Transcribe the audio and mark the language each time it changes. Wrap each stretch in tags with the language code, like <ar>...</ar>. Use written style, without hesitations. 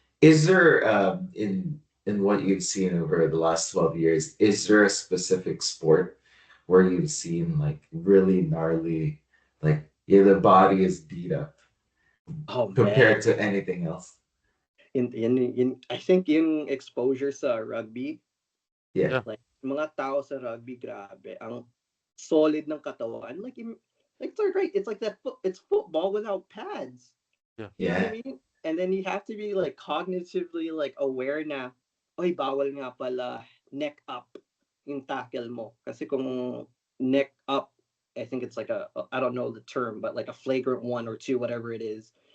<en>Is there in what you've seen over the last 12 years, is there a specific sport where you've seen like really gnarly, like yeah, the body is beat up Oh man, compared to anything else? I think</en> <tl>yung exposure sa rugby,</tl> <en>Yeah. Yeah,</en> <tl>like mga tao sa rugby, grabe, ang solid ng katawan.</tl> <en>Like it's right. It's like it's football without pads. yeah. You know what I Yeah. mean? And then you have to be like cognitively like aware na,</en> <tl>oy, bawal nga pala neck up yung tackle mo. Kasi kung neck up,</tl> <en>I think it's like I don't know the term, but like a flagrant one or two, whatever it is.</en>